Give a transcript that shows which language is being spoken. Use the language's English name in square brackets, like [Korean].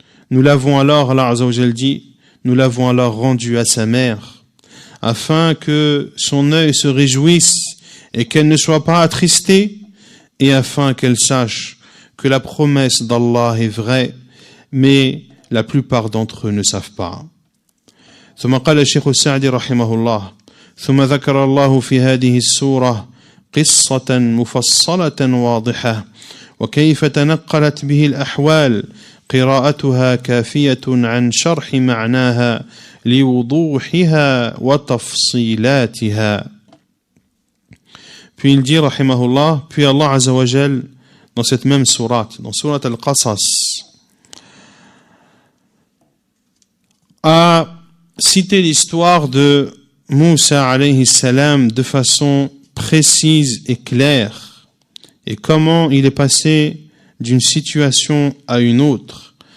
[French] Nous l'avons alors, Allah Azza wa Jal dit, nous l'avons alors rendu à sa mère, afin que son œil se réjouisse et qu'elle ne soit pas attristée, et afin qu'elle sache que la promesse d'Allah est vraie, mais la plupart d'entre eux ne savent pas. [Arabic] ثم قال الشيخ السعدي رحمه الله ثم ذكر الله في هذه السورة قصة مفصلة واضحة وكيف تنقلت به الأحوال قراءتها كافية عن شرح معناها لوضوحها وتفصيلاتها. [French] Puis il dit rahimahullah, puis Allah Azza wa Jal dans cette même sourate, dans sourate Al-Qasas, a cité l'histoire de Moussa alayhi salam de façon précise et claire, et comment il est passé d'une situation à une autre.